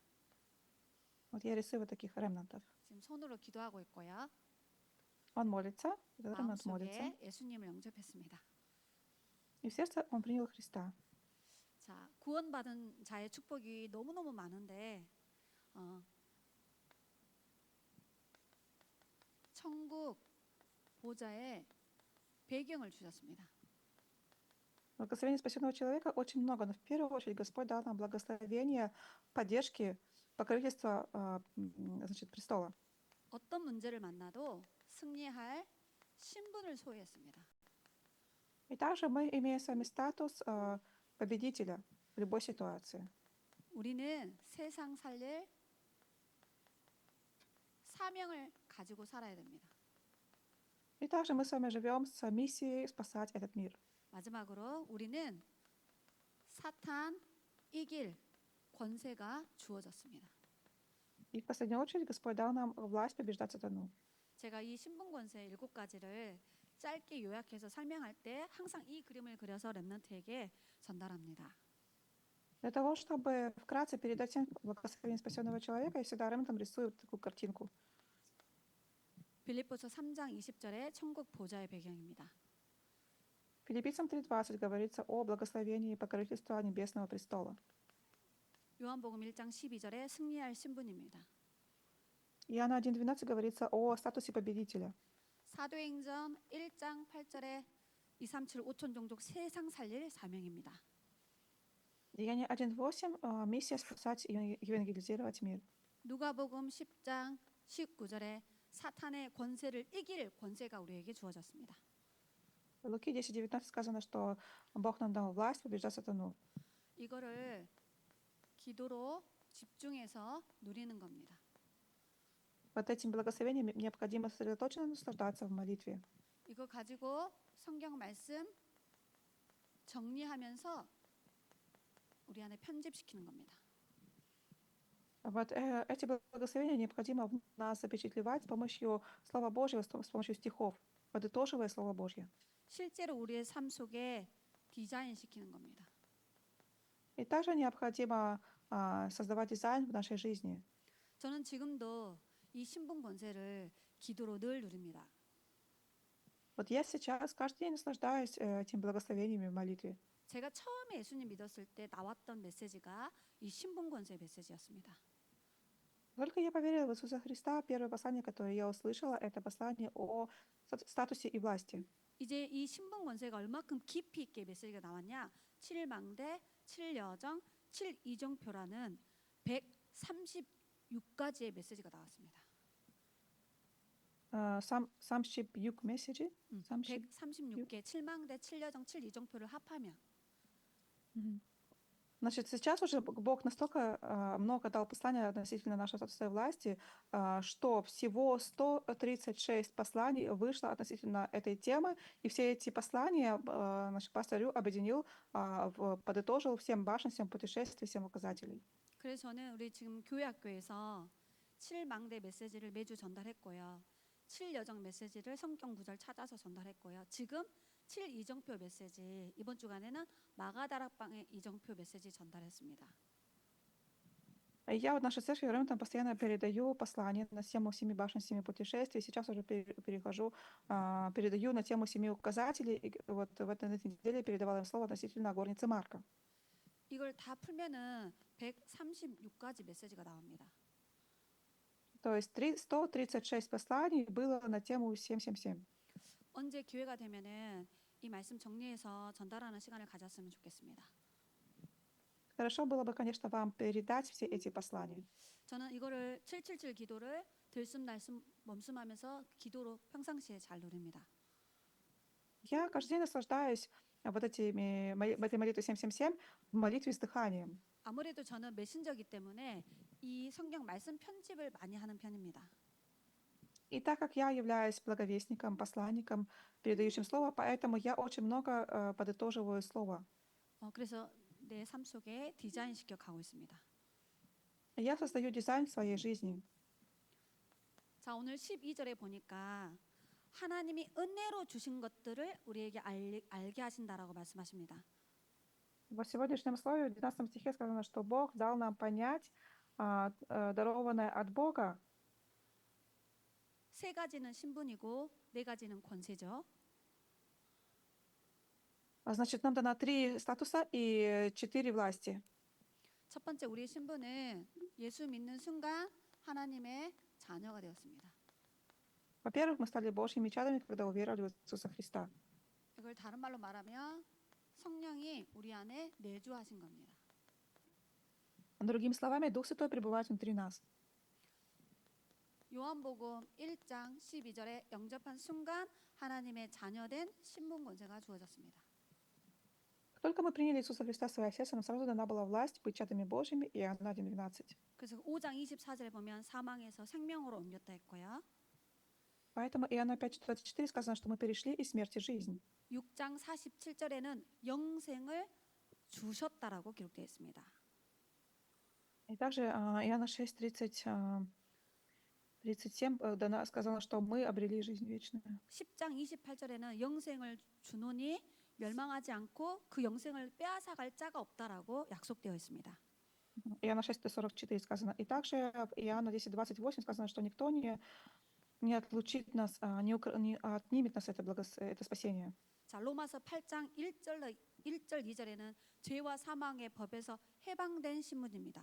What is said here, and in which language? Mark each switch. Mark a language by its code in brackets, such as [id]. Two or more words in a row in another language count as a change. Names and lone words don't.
[ru] Вот я рисую вот таких ремнантов. [ko] 지금 손으로 기도하고 있고요. [ru] Он молится, этот ремнант молится, [ko] 마음속에 예수님을 영접했습니다. [ru] и в сердце он принял Христа. [ko] 자, 구원받은 자의 축복이 너무너무 많은데 천국 보좌의 배경을 주셨습니다. [ru] Благословение спасенного человека очень много, но в первую очередь Господь дал нам благословение, поддержки, покровительства, значит, престола. [ko] 어떤 문제를 만나도 승리할 신분을 소유했습니다. [ru] И также мы имеем с вами статус победителя в любой ситуации. [ko] 우리는 세상 살릴 사명을 가지고 살아야 됩니다. [ru] И также мы с вами живем с миссией спасать этот мир. [ko] 마지막으로 우리는 사탄 이길 권세가 주어졌습니다. [ru] И в последнюю очередь Господь дал нам власть побеждать сатану. [ko] 제가 이 신분 권세 7가지를 짧게 요약해서 설명할 때 항상 이 그림을 그려서 렘넌트에게 전달합니다. [ru] Для того, чтобы вкратце передать всем благословение спасенного человека, я всегда ремнантам рисую такую картинку. [ko] 빌립보서 3장 20절에 천국 보좌의 배경입니다. [ru] Филиппийцам 3:20 говорится о благословении и покровительстве Небесного престола. [ko] 요한복음 1장 12절에 승리할 신분입니다. [ru] Иоанна 1:12 говорится о статусе победителя. [ko] 사도행전 1장 8절에 237 5천 종족 세상 살릴 사명입니다. [ru] Деяние 1:8 миссия спасать и евангелизировать мир. [ko] 누가복음 10장 19절에 사탄의 권세를 이길 권세가 우리에게 주어졌습니다. [ru] В Луки 10:19 сказано, что Бог нам дал власть побеждать сатану. [ko] 이거를 기도로 집중해서 누리는 겁니다. [ru] Вот этим благословением необходимо сосредоточенно наслаждаться в молитве. [ko] 이거 가지고 성경 말씀 정리하면서 우리 안에 편집시키는 겁니다. [ru] Вот эти благословения необходимо в нас запечатлевать с помощью Слова Божьего, с помощью стихов, подытоживая Слово Божье. [ko] 실제로 우리의 삶 속에 디자인시키는 겁니다. [ru] И также необходимо создавать дизайн в нашей жизни. [ko] 저는 지금도 이 신분 권세를 기도로 늘 누립니다. [ru] Вот я сейчас каждый день наслаждаюсь этим благословениями в молитве. [ko] 제가 처음에 예수님 믿었을 때 나왔던 메시지가 이 신분 권세 메시지였습니다. [ru] Только я поверила в Иисуса Христа, первое послание, которое я услышала, это послание о статусе и власти. [ko] 이제 이 신분 권세가 얼마큼 깊이 있게 메시지가 나왔냐? 7망대, 7여정, 7이정표라는 136가지의 메시지가 나왔습니다. [ru] Сам Щепюк месседжи. [ko] 136개, 7망대, 7여정, 7이정표를 합하면 [ru] Значит, сейчас уже Бог настолько много дал послания относительно нашей статуса и власти, что всего 136 посланий вышло относительно этой темы, и все эти послания наш пастор Рю объединил, подытожил всем башен, всем путешествий, всем указателей. [ko] 그래서 저는 우리 지금 교회 학교에서 7망대 메시지를 매주 전달했고요. 7여정 메시지를 성경 구절 찾아서 전달했고요. 지금 7이정표 메시지 이번 주간에는 마가다락방의 이정표 메시지 전달했습니다. [ru] Я в нашей церкви Ремонтом постоянно передаю послания на тему семи башен, семи путешествий. Сейчас уже перехожу, передаю на тему семи указателей. И вот в этой неделе передавала им слово относительно горницы Марка. [ko] 이걸 다 풀면은 136가지 메시지가 나옵니다. [ru] То есть 136 посланий было на тему 777. [ko] 언제 기회가 되면은 이 말씀 정리해서 전달하는 시간을 가졌으면 좋겠습니다. [ru] Хорошо было бы, конечно, вам передать все эти послания. [ko] 저는 이거를 777 기도를 들숨날숨 멈숨하면서 기도로 평상시에 잘 누립니다. [ru] Я каждый день наслаждаюсь вот этой молитвой 777 в молитве с дыханием. [ko] 아무래도 저는 메신저기 때문에 이 성경 말씀 편집을 많이 하는 편입니다. [ru] И так как я являюсь благовестником, посланником, передающим слово, поэтому я очень много подытоживаю слово. [ko] 그래서 내 삶 속에 디자인시켜 가고 있습니다. [ru] Я создаю дизайн в своей жизни. [ko] 자, 오늘 12절에 보니까 하나님이 은혜로 주신 것들을 우리에게 알게 하신다라고 말씀하십니다. [ru] В сегодняшнем слове, в 19 стихе сказано, что Бог дал нам понять, дарованное от Бога. [ko] 세 가지는 신분이고 네 가지는 권세죠. [ru] Значит, нам дано 3 статуса и 4 власти. [ko] 첫 번째 우리의 신분은 예수 믿는 순간 하나님의 자녀가 되었습니다. [ru] Во-первых, мы стали Божьими чадами, когда уверовали в Иисуса Христа. [ko] 이걸 다른 말로 말하면 성령이 우리 안에 내주하신 겁니다. [ru] Другими словами, Дух Святой пребывает внутри нас. [ko] 요한복음 1장 12절에 영접한 순간 하나님의 자녀된 신분 권세가 주어졌습니다. [ru] Как только мы приняли Иисуса Христа в свое сердце, нам сразу дана была власть быть чадами Божьими, и Иоанна 1:12. [ko] 그래서 5장 24절에 보면 사망에서 생명으로 옮겼다 했고요. [ru] Поэтому Иоанна 5:24 сказано, что мы перешли из смерти в жизнь. [ko] 6장 47절에는 영생을 주셨다라고 기록되어 있습니다. [ru] И также Иоанна 6:37 сказано, что мы обрели жизнь вечную. [ko] 10장 28절에는 영생을 주노니 멸망하지 않고 그 영생을 빼앗아갈 자가 없다라고 약속되어 있습니다. [ru] Иоанна 6:44 сказано. И также в Иоанна 10:28 сказано, что никто не отлучит нас, не отнимет нас это спасение. [ko] 자, 로마서 8장 1절 2절에는 죄와 사망의 법에서 해방된 신분입니다.